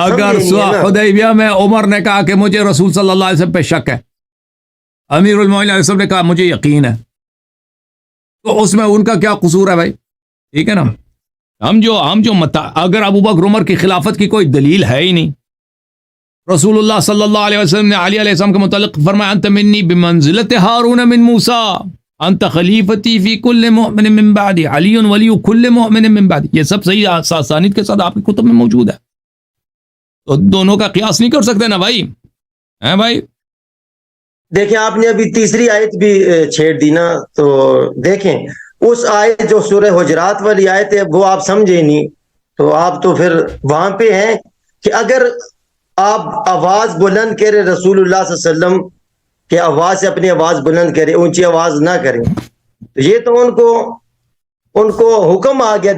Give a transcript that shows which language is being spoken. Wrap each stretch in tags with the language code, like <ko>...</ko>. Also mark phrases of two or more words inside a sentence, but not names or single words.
<ur>اگر حدیبیہ میں عمر نے کہا کہ مجھے رسول</ur> <ar>صلی اللہ علیہ وسلم</ar> <ur>پہ شک ہے، امیر المومنین</ur> <ar>علیہ السلام</ar> <ur>نے کہا مجھے یقین ہے، تو اس میں ان کا کیا قصور ہے بھائی؟ ٹھیک ہے نا؟ اگر ابو بکر عمر کی خلافت کی کوئی دلیل ہے ہی نہیں، رسول اللہ</ur> <ar>صلی اللہ علیہ وسلم</ar> <ur>نے علی</ur> <ar>علیہ السلام</ar> <ur>کے متعلق فرمایا</ur> <ar>انت منی بمنزلت ہارون من موسیٰ انت خلیفتی فی کل مؤمن من بعدی علی ولی کل مؤمن من بعدی،</ar> <ur>یہ سب صحیح اسانید کے ساتھ آپ کی کتب میں موجود ہے، تو دونوں کا قیاس نہیں کر سکتے نا بھائی، ہیں بھائی؟ دیکھیں، آپ نے ابھی تیسری آیت بھی چھیڑ دی نا، تو دیکھیں اس آیت جو سورہ حجرات والی آیت ہے وہ آپ سمجھے نہیں، تو آپ تو پھر وہاں پہ ہیں کہ اگر آپ آواز بلند کرے رسول اللہ</ur> <ar>صلی اللہ علیہ وسلم</ar> <ur>کہ آواز سے اپنی آواز بلند کرے، اونچی آواز نہ کریں، تو یہ تو ان کو حکم آ گیا۔</ur>